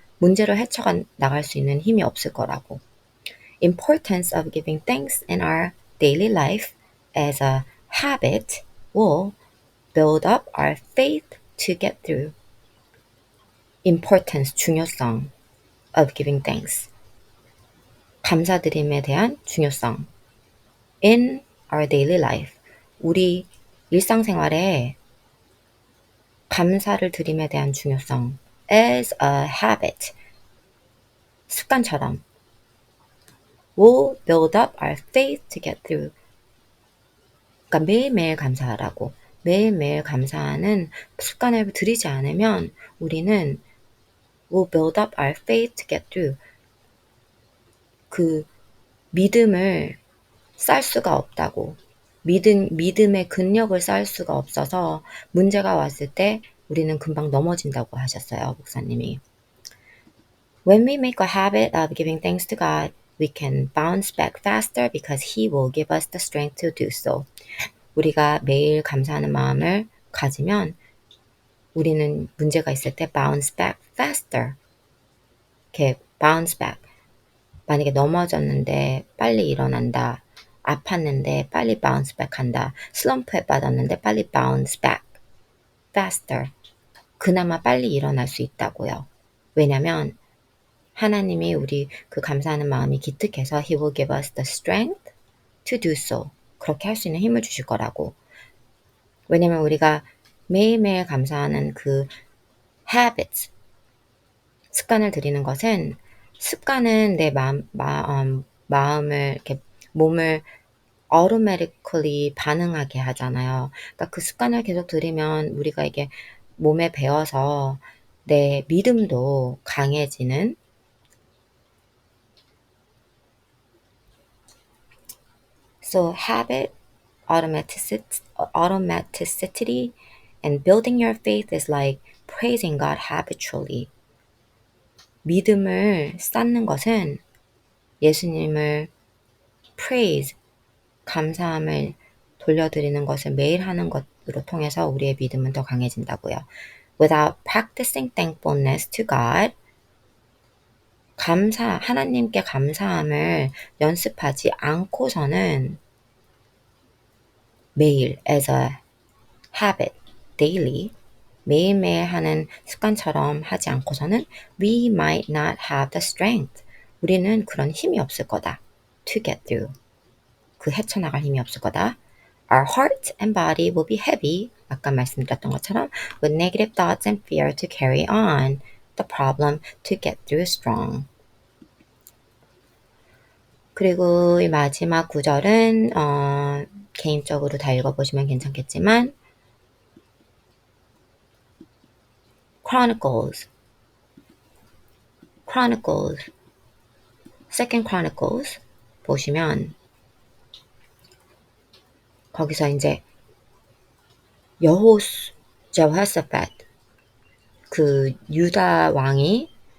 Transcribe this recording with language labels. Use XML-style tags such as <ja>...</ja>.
<ko>문제를 헤쳐나갈 수 있는 힘이 없을 거라고.</ko> <en>Importance of giving thanks in our daily life as a habit will build up our faith to get through. Importance,</en> <ko>중요성</ko> <en>of giving thanks.</en> <ko>감사드림에 대한 중요성.</ko> <en>In our daily life.</en> <ko>우리 일상생활에 감사를 드림에 대한 중요성.</ko> <en>As a habit.</en> <ko>습관처럼.</ko> <en>Will build up our faith to get through.</en> <ko>그러니까 매일매일 감사하라고. 매일매일 감사하는 습관을 들이지 않으면 우리는</ko> <en>will build up our faith to get through.</en> <ko>그 믿음을 쌓을 수가 없다고. 믿음의 근력을 쌓을 수가 없어서 문제가 왔을 때 우리는 금방 넘어진다고 하셨어요, 목사님이.</ko> <en>When we make a habit of giving thanks to God, we can bounce back faster because He will give us the strength to do so.</en> <ko>우리가 매일 감사하는 마음을 가지면 우리는 문제가 있을 때</ko> <en>bounce back faster.</en> <ko>이렇게</ko> <en>bounce back.</en> <ko>만약에 넘어졌는데 빨리 일어난다. 아팠는데 빨리</ko> <en>bounce back</en> <ko>한다. 슬럼프에 빠졌는데 빨리</ko> <en>bounce back faster.</en> <ko>그나마 빨리 일어날 수 있다고요. 왜냐면 하나님이 우리 그 감사하는 마음이 기특해서</ko> <en>He will give us the strength to do so.</en> <ko>그렇게 할 수 있는 힘을 주실 거라고. 왜냐면 우리가 매일매일 감사하는 그 habits, 습관을 들이는 것은 습관은 내 마음을 이렇게 몸을 automatically 반응하게 하잖아요. 그러니까 그 습관을 계속 들이면 우리가 이게 몸에 배어서 내 믿음도 강해지는</ko> <en>So habit, automaticity and building your faith is like praising God habitually.</en> <ko>믿음을 쌓는 것은 예수님을 praise, 감사함을 돌려드리는 것을 매일 하는 것으로 통해서 우리의 믿음은 더 강해진다고요.</ko> <en>Without practicing thankfulness to God,</en> <ko>하나님께 감사함을 연습하지 않고서는</ko> <en>매일 as a habit, daily,</en> <ko>매일매일 하는 습관처럼 하지 않고서는</ko> <en>we might not have the strength.</en> <ko>우리는 그런 힘이 없을 거다.</ko> <en>To get through.</en> <ko>그 헤쳐나갈 힘이 없을 거다.</ko> <en>Our heart and body will be heavy.</en> <ko>아까 말씀드렸던 것처럼</ko> <en>with negative thoughts and fear to carry on the problem to get through strong.</en> <ko>그리고 이 마지막 구절은 개인적으로 다 읽어보시면 괜찮겠지만 Chronicles, Second Chronicles 보시면 거기서 이제 여호사밧 그 유다 왕이</ko>